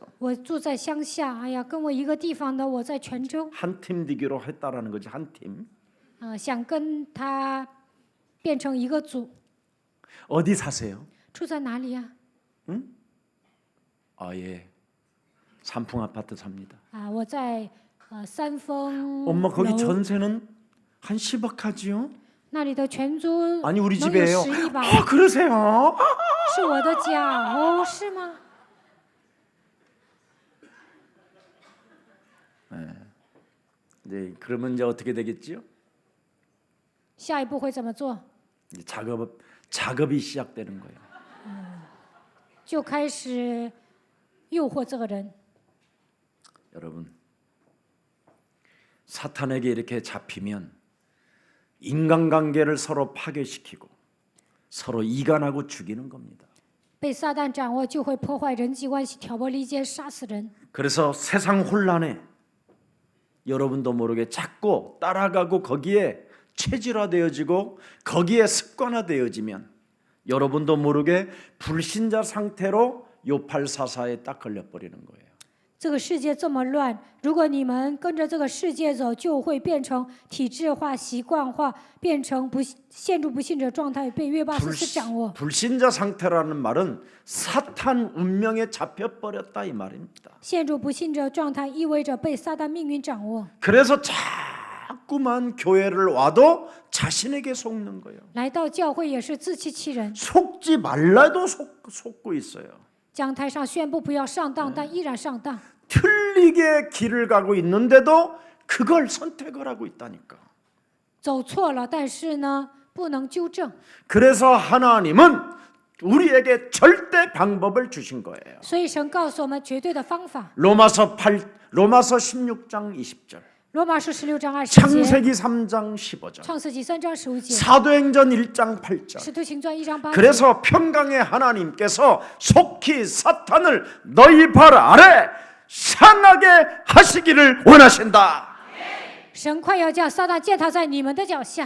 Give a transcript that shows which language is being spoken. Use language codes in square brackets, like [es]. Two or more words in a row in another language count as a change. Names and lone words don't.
[zh] 我住在乡下，哎呀，跟我一个地方的，我在泉州， [ko] 한 팀 되기로 했다라는 거지 한 팀. [zh] 想跟他变成一个组。 [ko] 어디 사세요? [zh] 住在哪里呀？ [ko] 아 예. 삼풍 아파트 삽니다. [zh] 我在三丰 [ko] 엄마 거기 [zh] 楼 [ko] 전세는 한 10억 하지요? [zh] 那里的全租 [ko] 아니 우리 [zh] 能有 [ko] 집이에요. [zh] 10亿吧？ [ko] 그러세요? [zh] 是我的家哦，是吗？ [ko] 네, 그러면 이제 어떻게 되겠지요? [zh] 下一步会怎么做？ [ko] 이제 작업이 시작되는 거예요. [zh] 就开始诱惑这个人。 [ko] 여러분, 사탄에게 이렇게 잡히면 인간관계를 서로 파괴시키고 서로 이간하고 죽이는 겁니다. [zh] 被撒旦掌握，就会破坏人际关系，挑拨离间，杀死人。 [ko] 그래서 세상 혼란에 여러분도 모르게 자꾸 따라가고 거기에 체질화되어지고 거기에 습관화되어지면 여러분도 모르게 불신자 상태로 요팔사사에 딱 걸려버리는 거예요. [zh] 这个世界这么乱，如果你们跟着这个世界走，就会变成体制化、习惯化，变成陷入不信者状态，被约巴斯掌握。 [ko] 불신자 상태라는 말은 사탄 운명에 잡혀버렸다 이 말입니다. [zh] 陷入不信者状态意味着被撒旦命运掌握。 [ko] 그래서 자꾸만 교회를 와도 자신에게 속는 거예요. [zh] 来到教会也是自欺欺人， [ko] 속지 말라도 속고 있어요. [zh] 讲台上宣布不要上当，但依然上当。 [ko] 틀리게 길을 가고 있는데도 그걸 선택을 하고 있다니까. [zh] 走错了，但是呢，不能纠正。 [ko] 그래서 하나님은 우리에게 절대 방법을 주신 거예요. [zh] 所以神告诉我们绝对的方法。 [ko] 로마서 16장 20절, [zh] 罗马书16章20节， [ko] 창세기 3장 15절, [zh] 创世纪3章15节， [ko] 사도행전 1장 8절. [zh] 使徒行传1章8节。 [ko] 그래서 평강의 하나님께서 속히 사탄을 너희 발 아래 상하게 하시기를 원하신다. [zh] 神快要叫撒旦践踏在你们的脚下。